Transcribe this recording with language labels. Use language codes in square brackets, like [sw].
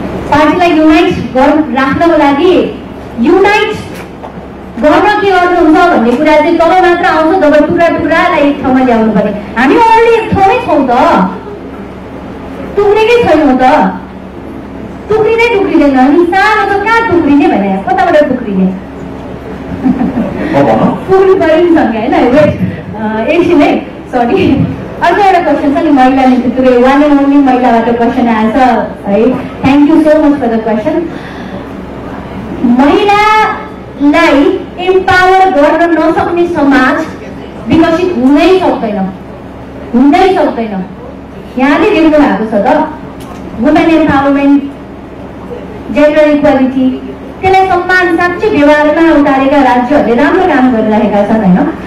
[ne] पार्टीलाई युनाइट राख्नको लागि युनाइट गर्न के गर्नुहुन्छ भन्ने कुरा चाहिँ तब मात्र आउँछ जब टुक्रा टुक्रालाई एक ठाउँमा ल्याउनु पर्ने। हामी अलरेडी एक ठाउँमै छौँ त, टुक्रेकै छैनौँ त, टुक्रिँदै टुक्रिँदैन। अनि सानो त कहाँ टुक्रिने भने कताबाट टुक्रिने पुग्नु पऱ्यो नि सँगै होइन। [en] wait [ne] एकछिन है, [en] Sorry. [ne] अर्को एउटा क्वेसन छ नि महिला नेतृत्व, [en] one and only [ne] महिलाबाट क्वेसन आएछ है। [en] Thank you so much for the question. [ne] महिलालाई इम्पावर गर्न नसक्ने समाज विकसित हुनै सक्दैन, हुनै सक्दैन। यहाँले देख्नु भएको छ त वुमेन एम्पावरमेन्ट, जेन्डर इक्वालिटी, त्यसलाई सम्मान साँच्चै व्यवहारमा उतारेका राज्यहरूले राम्रो काम गरिरहेका छन् होइन।